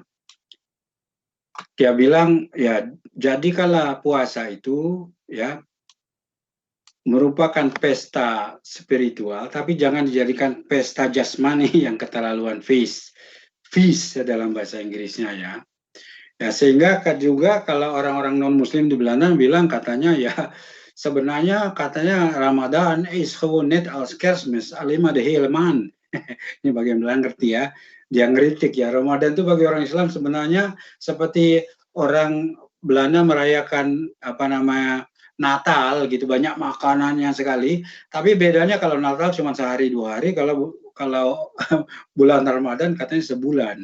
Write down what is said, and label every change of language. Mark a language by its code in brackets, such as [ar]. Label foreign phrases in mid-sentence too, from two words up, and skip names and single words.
[id] Dia bilang ya, jadikanlah puasa itu ya merupakan pesta spiritual, tapi jangan dijadikan pesta jasmani yang keterlaluan, feast dalam bahasa Inggrisnya ya. Ya, sehingga juga kalau orang-orang non-muslim di Belanda bilang katanya ya, sebenarnya katanya [nl] Ramadan is gewoon net als Kerstmis, alleen maar de hele maand. [id] Ini bagian bilang ngerti ya, dia ngeritik ya, Ramadan itu bagi orang Islam sebenarnya seperti orang Belanda merayakan Natal gitu, banyak makanannya sekali. Tapi bedanya kalau Natal cuma sehari 2 hari, kalau bulan Ramadan katanya sebulan.